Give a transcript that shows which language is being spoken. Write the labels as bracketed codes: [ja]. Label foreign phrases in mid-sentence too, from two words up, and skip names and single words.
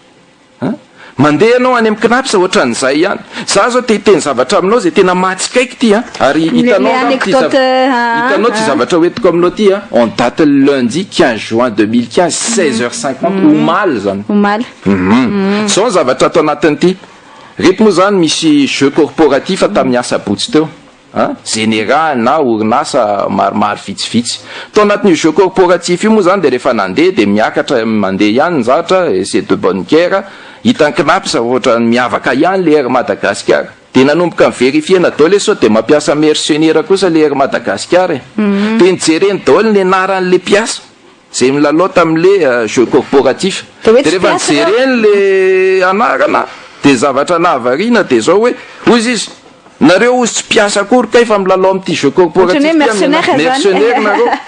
[mg] mandeha anao any amin'ny CNAPS ohatran'izay ihany za zao te hiteny zavatra aminao zay tena matsikaiky ty ary hitanao ty zavatra hoetiko aminao ty [fr] on date lundi 15 juin 2015 16h50 [mg] omaly zany zao ny zavatra atao anatin'ity reto moa zany misy [fr] jeu corporatif [mg] tamin'ny asabotsy teo général na orinasa maromaro vitsivitsy tao anatin'io [fr] jeu corporatif [mg] io moa zany dia rehefa nandeha dia miakatra mandeha ihany ny zavatra [fr] c'est de bonne guerre [mg] hitan'ny CNAPS ohatra miavaka ihany le Air Madagascar dia nanomboka miverifiena daholo sao dia mampiasa mercenaire kosa le Air Madagascar dia nijereny daholo ny anaran'le mpiasa zay milalao tamin'le [fr] jeu corporatif [mg] dia rehefa nijereny le anarana dia zavatra nahavariana dia zao hoe ozy izy nareo ozy tsy mpiasa akory kay fa milalao amin'ity [fr] jeu corporatif [mg] mercenaire nareo